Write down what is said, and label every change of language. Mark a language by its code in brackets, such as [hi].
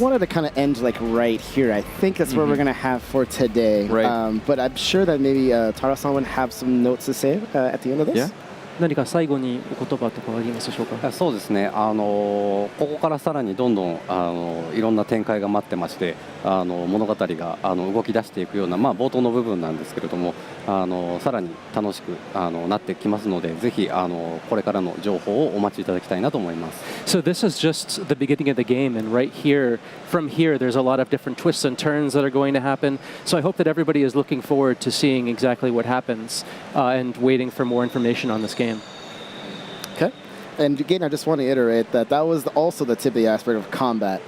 [en] wanted to kind of end like right here. I think that's where we're going to have for today. Right. But I'm sure that maybe Tara-san would have some notes to say at the end of this. Yeah. [ja] 何か最後にお言葉とかありますでしょうか。そうですね、ここからさらにどんどんいろんな展開が待ってまして、物語が動き出していくような、冒頭の部分なんですけれども、さらに楽しくなってきますので、ぜひこれからの情報をお待ちいただきたいなと思います。 [en] So this is just the beginning of the game, and right here, from here, there's a lot of different twists and turns that are going to happen. So I hope that everybody is looking forward to seeing exactly what happens and waiting for more information on this game. Okay. And again, I just want to iterate that was also the tip of the iceberg of combat.